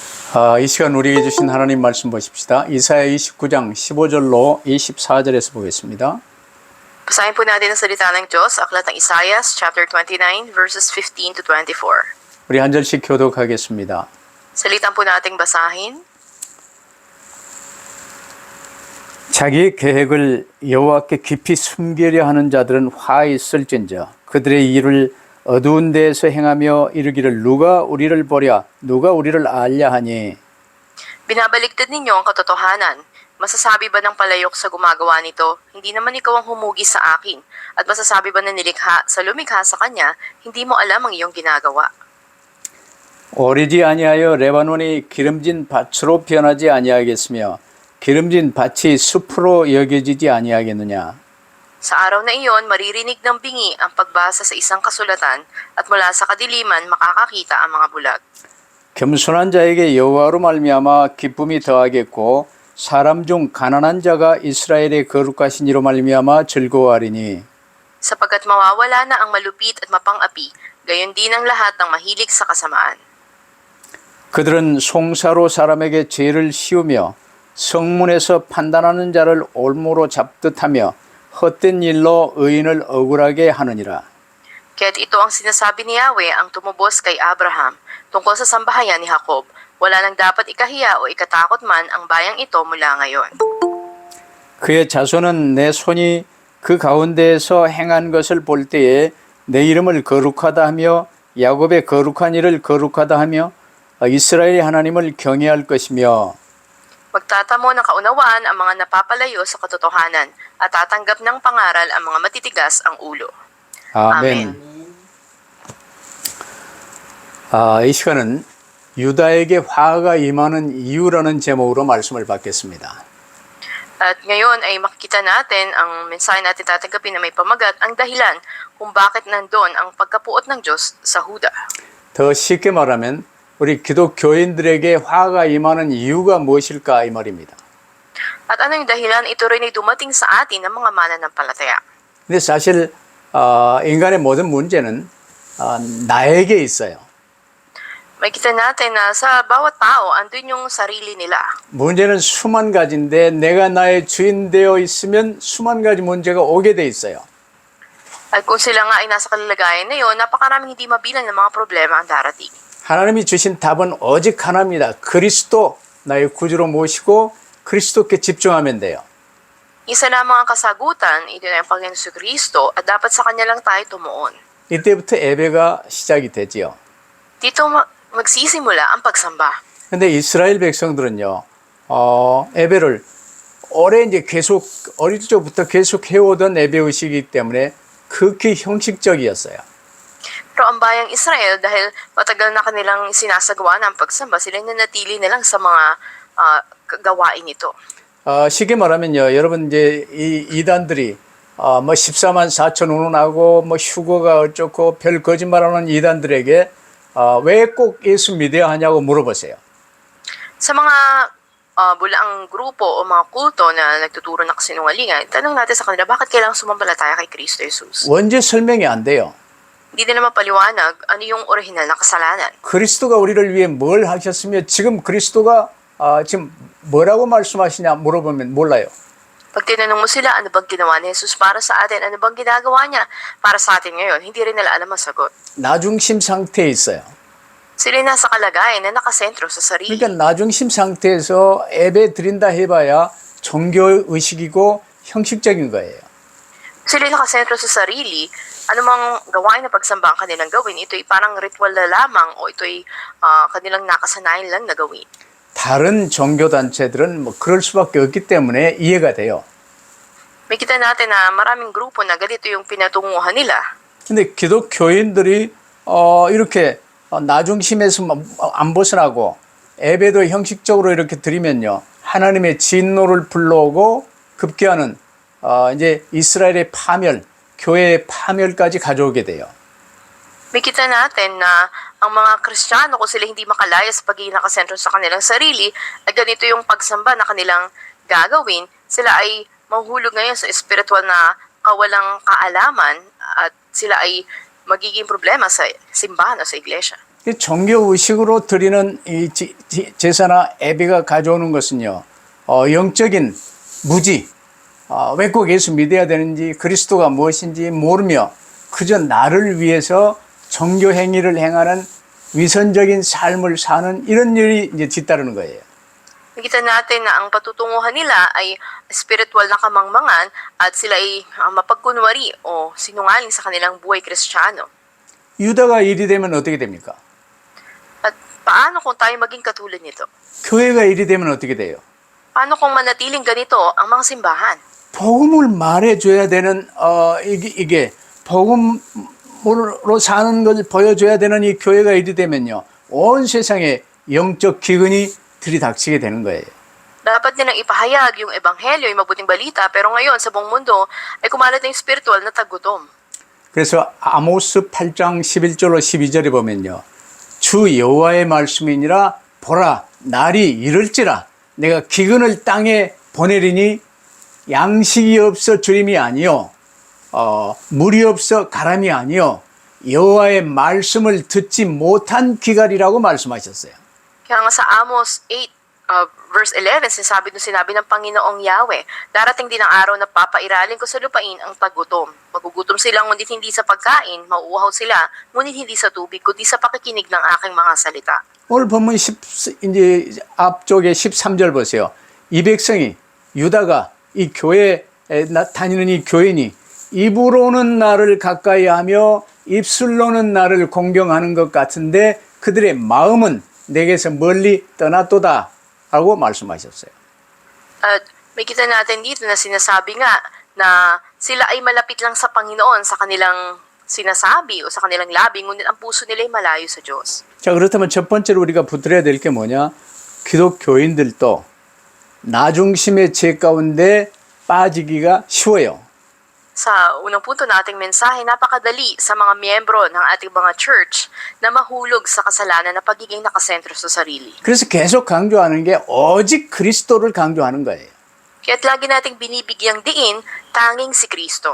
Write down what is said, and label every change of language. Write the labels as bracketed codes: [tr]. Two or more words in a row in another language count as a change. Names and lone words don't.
[ko] 이 시간 우리에게 주신 하나님 말씀 보십시다. 이사야 29장 15절로 24절에서 보겠습니다. [tl] Basahin po natin ang salita ng Diyos, Aklat ng Isaiah, [en] chapter 29, verses 15 to 24. [ko] 우리 한 절씩 교독하겠습니다. [tl] Salitan po nating basahin. [ko] 자기 계획을 여호와께 깊이 숨기려 하는 자들은 화 있을진저 그들의 일을 어두운 데에서 행하며 이르기를 누가 우리를 보랴 누가 우리를 알랴 하니 [tl] Binabaligtad ninyo ang katotohanan. Masasabi ba ng palayok sa gumagawa nito, hindi naman ikaw ang humugi sa akin? At masasabi ba ng nilikha sa lumikha sa kanya, hindi mo alam ang iyong ginagawa? [ko] 오리지 아니하여 레바논이 기름진 밭으로 변하지 아니하겠으며 기름진 밭이 숲으로 여겨지지 아니하겠느냐. [tl] Sa araw na iyon, maririnig ng bingi ang pagbasa sa isang kasulatan at mula sa kadiliman makakakita ang mga bulag. [ko] 겸손한 자에게 여호와로 말미암아 기쁨이 더하겠고 사람 중 가난한 자가 이스라엘의 거룩하신 이로 말미암아 즐거워하리니 [tl] Sapagkat mawawala na ang malupit at mapang-api, gayon din ang lahat ng mahilig sa kasamaan. [ko] 그들은 송사로 사람에게 죄를 씌우며 성문에서 판단하는 자를 올무로 잡듯하며 헛된 일로 의인을 억울하게 하느니라. [tl] Kaya't ito ang sinasabi ni Yahweh ang tumubos kay Abraham tungkol sa sambahayan ni Jacob. Wala nang dapat ikahiya o ikatakot man ang bayang ito mula ngayon. [ko] 그의 자손은 내 손이 그 가운데에서 행한 것을 볼 때에 내 이름을 거룩하다 하며 야곱의 거룩한 일을 거룩하다 하며 이스라엘의 하나님을 경외할 것이며 [tl] Magtatamo ng kaunawaan ang mga napapalayo sa katotohanan at tatanggap ng pangaral ang mga matitigas ang ulo. [ko] 아멘. 이 시간은 유다에게 화가 임하는 이유라는 제목으로 말씀을 받겠습니다. [tl] At ngayon ay makikita natin ang mensahe natin tatanggapin na may pamagat ang dahilan kung bakit nandun ang pagkapuot ng Diyos sa Huda. [ko] 더 쉽게 말하면 우리 기독교인들에게 화가 임하는 이유가 무엇일까 이 말입니다. [tl] At ano yung dahilan? Ito rin ay dumating sa atin ng mga mananampalataya. [ko] 근데 사실 인간의 모든 문제는 나에게 있어요. [tl] Makikita natin na sa bawat tao, andun yung sarili nila. [ko] 문제는 수만 가지인데 내가 나의 주인 되어 있으면 수만 가지 문제가 오게 돼 있어요. [tl] At kung sila nga ay nasa kalagayan na yun, napakaraming hindi mabilang ng mga problema ang darating. [ko] 하나님이 주신 답은 오직 하나입니다. 그리스도 나의 구주로 모시고 그리스도께 집중하면 돼요. [tl] Isa lamang ang kasagutan, ito na yung Panginoon si Kristo at dapat sa Kanya lang tayo tumuon. [ko] 이때부터 예배가 시작이 되지요. [tl] Dito magsisimula ang pagsamba. [ko] 근데 이스라엘 백성들은요, 예배를 오래 이제 계속 어릴 적부터 계속 해오던 예배 의식이기 때문에 극히 형식적이었어요. [tl] Pero ang bayang Israel, dahil matagal na kanilang sinasagawa ng pagsamba, sila nanatili nilang sa mga gawain ito. [ko] 쉽게 말하면요, 여러분 이제 이 이단들이 뭐 14만 4천 운운하고 뭐 휴거가 어쩌고 별 거짓말하는 이단들에게 왜 꼭 예수 믿어야 하냐고 물어보세요. [tl] Sa mga bulaang grupo o mga kulto na nagtuturo ng kasinungalingan, tanong natin sa kanila, bakit kailangang sumampalataya kay Kristo Jesus? [ko] 원죄 설명이 안 돼요. [tl] Hindi nila mapaliwanag ano yung orihinal na kasalanan. [ko] 그리스도가 우리를 위해 뭘 하셨으며 지금 그리스도가 지금 뭐라고 말씀하시냐 물어보면 몰라요. [tl] Pag tinanong mo sila, ano bang ginawa ni Jesus para sa atin? Ano bang ginagawa niya para sa atin ngayon? Hindi rin nila alam ang sagot. [ko] 나중심 상태에 있어요. [tl] Sila nasa kalagayan na nakasentro sa sarili. [ko] 그러니까 나중심 상태에서 예배 드린다 해봐야 종교 의식이고 형식적인 거예요. [tl] Sila nakasentro sa sarili, anumang gawain na pagsamba ang kanilang gawin, ito'y parang ritual na lamang o ito'y kanilang nakasanayan lang na gawin. [ko] 다른 종교단체들은 뭐 그럴 수밖에 없기 때문에 이해가 돼요. [tl] Makita natin na maraming grupo na ganito yung pinatunguhan nila. [ko] 근데 기독교인들이 이렇게 나중심에서 안 벗어나고 예배도 형식적으로 이렇게 드리면요. 하나님의 진노를 불러오고 급기야는 이제 이스라엘의 파멸, 교회의 파멸까지 가져오게 돼요. [tl] Makita natin na ang mga Kristiyano, kung sila hindi makalaya sa pagiging nakasentro sa kanilang sarili, at ganito yung pagsamba na kanilang gagawin, sila ay mahuhulog ngayon sa espiritual na kawalang kaalaman at sila ay magiging problema sa simbahan o sa iglesia. [ko] 이 종교 의식으로 드리는 이 제사나 예배가 가져오는 것은요, 영적인 무지, 왜 꼭 예수 믿어야 되는지, 그리스도가 무엇인지 모르며 그저 나를 위해서 종교 행위를 행하는 위선적인 삶을 사는 이런 일이 이제 뒤따르는 거예요. [tl] Nakita natin na ang patutunguhan nila ay spiritual na kamangmangan at sila ay mapagkunwari o sinungaling sa kanilang buhay Kristiyano. [ko] 유다가 일이 되면 어떻게 됩니까? [tl] At paano kung tayo maging katulad nito? [ko] 교회가 일이 되면 어떻게 돼요? [tl] Paano kung manatiling ganito ang mga simbahan? [ko] 복음을 말해줘야 되는 이게 복음으로 사는 걸 보여줘야 되는 이 교회가 일이 되면요, 온 세상에 영적 기근이 들이닥치게 되는 거예요. [tl] Dapat nilang ipahayag yung ebanghelyo, yung mabuting balita, pero ngayon sa buong mundo ay kumalat na yung spiritual na tagutom. [ko] 그래서 아모스 8장 11절로 12절에 보면요, 주 여호와의 말씀이니라 보라 날이 이를지라 내가 기근을 땅에 보내리니 양식이 없어 주림이 아니요 물이 없어 가람이 아니요 여호와의 말씀을 듣지 못한 기갈이라고 말씀하셨어요. [tl] Kaya nga sa Amos 8, verse 11, sinabi ng Panginoong Yahweh, darating din ang araw na papairalin ko sa lupain ang tagutom. Magugutom sila ngunit hindi sa pagkain, mauuhaw sila ngunit hindi sa tubig, kundi sa pakikinig ng aking mga salita. [ko] 오늘 본문 이제 앞쪽에 13절 보세요. 이 백성이 유다가 이 교회에 다니는 이 교인이 입으로는 나를 가까이 하며 입술로는 나를 공경하는 것 같은데 그들의 마음은 내게서 멀리 떠났도다 하고 말씀하셨어요. [tl] At may kita natin dito na sinasabi nga na sila ay malapit lang sa Panginoon sa kanilang sinasabi o sa kanilang labi, ngunit ang puso nila ay malayo sa Diyos. [ko] 자, 그렇다면 첫 번째로 우리가 붙들어야 될 게 뭐냐? 기독교인들도 나 중심의 죄 가운데 빠지기가 쉬워요. [tl] Sa unang punto nating mensahe, napakadali sa mga miyembro ng ating mga church na mahulog sa kasalanan na pagiging nakasentro sa sarili. [ko] 그래서 계속 강조하는 게 오직 그리스도를 강조하는 거예요. [tl] Kaya't lagi nating binibigyang diin tanging si Kristo.